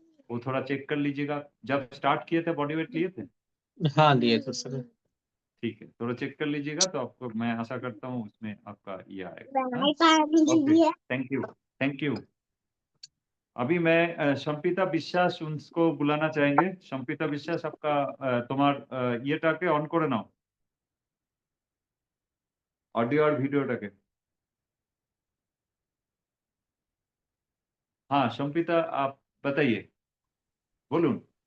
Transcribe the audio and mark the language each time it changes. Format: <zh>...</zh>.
<hi>वो थोड़ा चेक कर लीजिएगा। जब स्टार्ट किए थे बॉडी वेट लिए थे? हाँ, लिए तो सर। ठीक है, थोड़ा चेक कर लीजिएगा तो आपको मैं आशा करता हूँ उसमें आपका ये आएगा। हाँ, okay, thank you. Thank you. अभी मैं शम्पिता বিশ্বাস उनको बुलाना चाहेंगे।</hi> <bn>शम्पिता বিশ্বাস, आपका তোমার ইয়েটাকে অন করে নাও, অডিও और ভিডিওটাকে।</bn> <hi>हाँ शम्पिता, आप बताइए,</hi> <bn>বলুন।</bn>